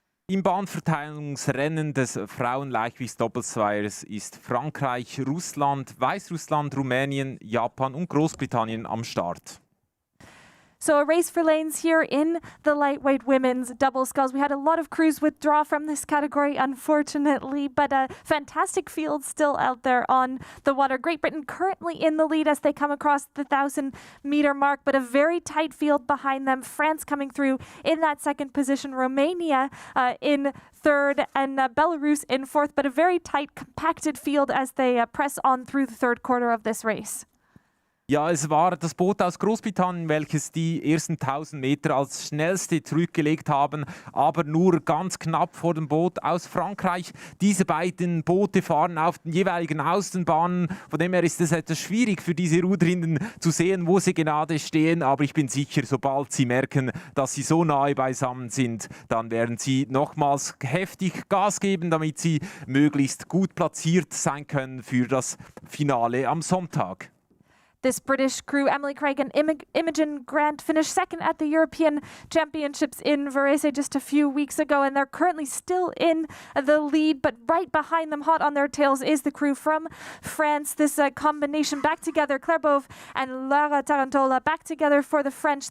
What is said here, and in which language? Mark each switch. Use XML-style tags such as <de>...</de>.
<de>Im Bahnverteilungsrennen des Frauen-Leichtgewichts-Doppelzweiers ist Frankreich, Russland, Weißrussland, Rumänien, Japan und Großbritannien am Start.</de> <en>So a race for lanes here in the lightweight women's double sculls. We had a lot of crews withdraw from this category, unfortunately, but a fantastic field still out there on the water. Great Britain currently in the lead as they come across the 1,000-meter mark, but a very tight field behind them. France coming through in that second position. Romania in third, and Belarus in fourth, but a very tight, compacted field as they press on through the third quarter of this race.</en> <de>Ja, es war das Boot aus Großbritannien, welches die ersten 1000 Meter als schnellste zurückgelegt haben, aber nur ganz knapp vor dem Boot aus Frankreich. Diese beiden Boote fahren auf den jeweiligen Außenbahnen. Von dem her ist es etwas schwierig für diese Ruderinnen zu sehen, wo sie gerade stehen. Aber ich bin sicher, sobald sie merken, dass sie so nahe beisammen sind, dann werden sie nochmals heftig Gas geben, damit sie möglichst gut platziert sein können für das Finale am Sonntag.</de> <en>This British crew, Emily Craig and Imogen Grant, finished second at the European Championships in Varese just a few weeks ago, and they're currently still in the lead. But right behind them, hot on their tails, is the crew from France. This combination back together, Claire Bove and Lara Tarantola back together for the French.</en>